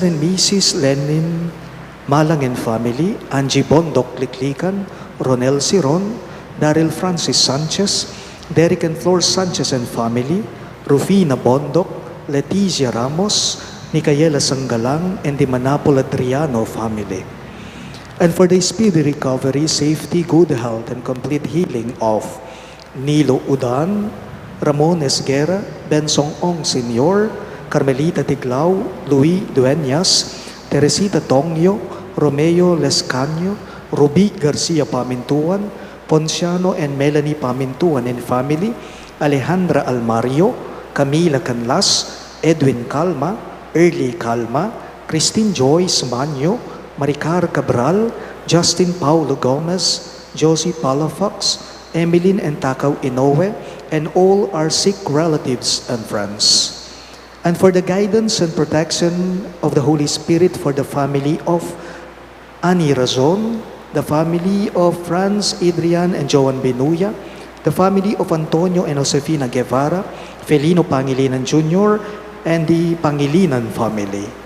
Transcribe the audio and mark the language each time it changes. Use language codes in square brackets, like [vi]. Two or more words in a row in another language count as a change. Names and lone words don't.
[en] and Mrs. Lenin Malang and family, Angie Bondok Liklikan, Ronel Siron, Daryl Francis Sanchez, Derek and Flor Sanchez and family, Rufina Bondok, Leticia Ramos, Micaela Sanggalang, and the Manapol Adriano family. And for the speedy recovery, safety, good health, and complete healing of Nilo Udan, Ramon Esguera, Bensong Ong Sr., Carmelita Tiglao, Louis Dueñas, Teresita Tongyo, Romeo Lescanio, Ruby Garcia Pamintuan, Ponciano and Melanie Pamintuan and family, Alejandra Almario, Camila Canlas, Edwin Calma, Early Calma, Christine Joyce Manyo, Maricar Cabral, Justin Paulo Gomez, Josie Palafox, Emmeline and Takaw Inoue, and all our sick relatives and friends. And for the guidance and protection of the Holy Spirit for the family of Annie Razon, the family of Franz, Adrian, and Joan Benuya, the family of Antonio and Josefina Guevara, Felino Pangilinan Jr., and the Pangilinan family.